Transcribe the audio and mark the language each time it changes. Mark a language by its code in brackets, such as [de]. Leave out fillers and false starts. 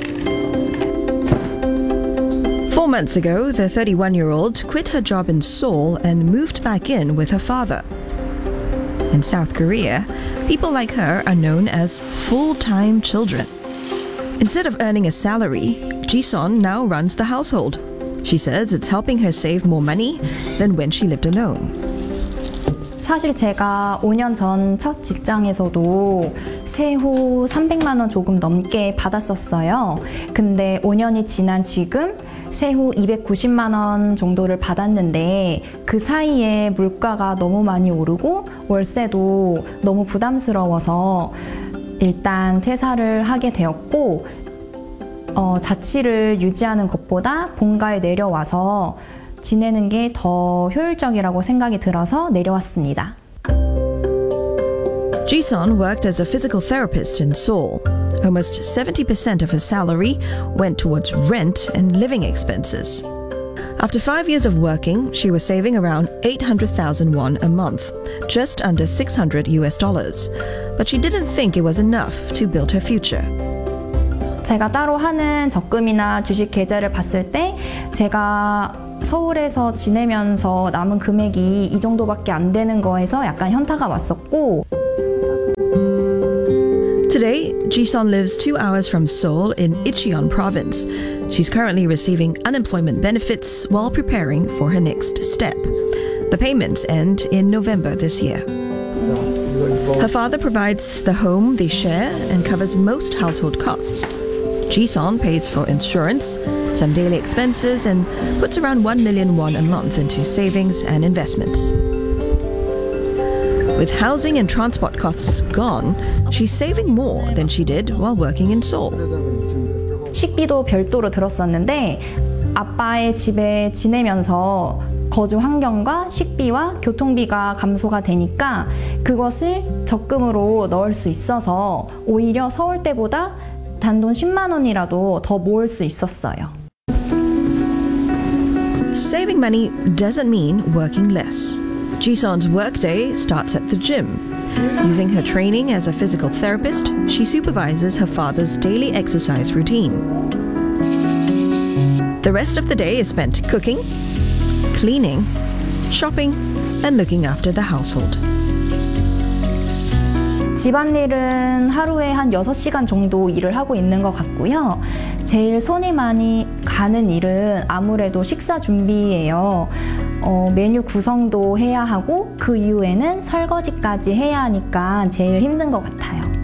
[en] 4 months ago, the 31-year-old quit her job in Seoul and moved back in with her father. In South Korea, people like her are known as full-time children. Instead of earning a salary, Jisun now runs the household. She says it's helping her save more money than when she lived alone. [ko] 사실 제가 5년 전 첫 직장에서도 세후 300만 원 조금 넘게 받았었어요. 근데 5년이 지난 지금 세후 290만 원 정도를 받았는데 그 사이에 물가가 너무 많이 오르고 월세도 너무 부담스러워서 일단 퇴사를 하게 되었고 자취를 유지하는 것보다 본가에 내려와서 지내는 게 더 효율적이라고 생각이 들어서 내려왔습니다. [en] Jisun worked as a physical therapist in Seoul. Almost 70% of her salary went towards rent and living expenses. After 5 years of working, she was saving around 800,000 won a month, just under $600. But she didn't think it was enough to build her future. [ko] 제가 따로 하는 적금이나 주식 계좌를 봤을 때 제가 서울에서 지내면서 남은 금액이 이 정도밖에 안 되는 거에서 약간 현타가 왔었고 [en] Today, Ji-sun lives 2 hours from Seoul in Incheon province. She's currently receiving unemployment benefits while preparing for her next step. The payments end in November this year. Her father provides the home they share and covers most household costs. Ji-sun pays for insurance, some daily expenses, and puts around 1 million won a month into savings and investments. With housing and transport costs gone, she's saving more than she did while working in Seoul. [ko] 식비도 별도로 들었었는데 아빠의 집에 지내면서 거주 환경과 식비와 교통비가 감소가 되니까 그것을 적금으로 넣을 수 있어서 오히려 서울 때보다 단돈 10만 원이라도 더 모을 수 있었어요. [en] Saving money doesn't mean working less. Ji-sun's workday starts at the gym. Using her training as a physical therapist, she supervises her father's daily exercise routine. The rest of the day is spent cooking, cleaning, shopping, and looking after the household. [ko] 집안일은 하루에 한 6시간 정도 일을 하고 있는 것 같고요. 제일 손이 많이 가는 일은 아무래도 식사 준비예요. 메뉴 구성도 해야 하고 그 이후에는 설거지까지 해야 하니까 제일 힘든 것 같아요.